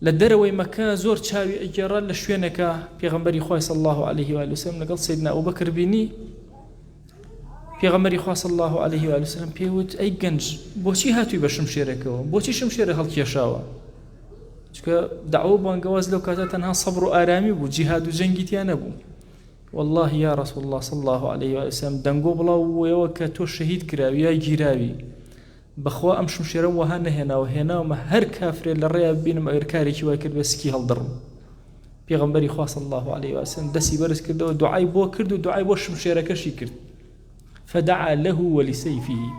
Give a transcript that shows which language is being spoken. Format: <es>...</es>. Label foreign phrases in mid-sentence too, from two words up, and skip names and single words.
<ckb>لە دەرەوەی مەکە زۆر چاوی ئەگێڕا لە شوێنێکە پێغەمبەری خوای</ckb> <ar>صلی الله عليه و سلم</ar> <ckb>لەگەڵ سیدنا ئەبوبەکر بینی پێغەمبەری خوا</ckb> <ar>صلی الله عليه و سلم</ar> <ckb>پێوت ئەی گەنج بۆچی هاتووی بە شمشێرەکەوە بۆچی شمشێرە هەڵکێشاوە چونکە دعوە بانگەواز لەو کاتە تەنها سەبر و ئارامی بوو جیهاد و جەنگی تیا نەبوو</ckb> <ar>والله یا رسول الله صلی الله عليه و سلم</ar> <ckb>دەنگۆ بڵاو بوویەوە کە تۆ شەهید کراوی یا گیراوی بەخوا ئەم شمشێرەم وەها نەهێناوە هێناومە هەر کافرێ لە ڕێیا ببینم ئەگەر کارێکی وای کرد بە سکی هەڵدڕم پێغەمبەری خوا</ckb> <ar>صلی الله عليه و سلم</ar> <ckb>دەستی بەرز کردەوە دوعای بۆ کرد و دوعای بۆ شمشێرەکەشی کرد</ckb> <ar>فدعا له ولسيفه</ar>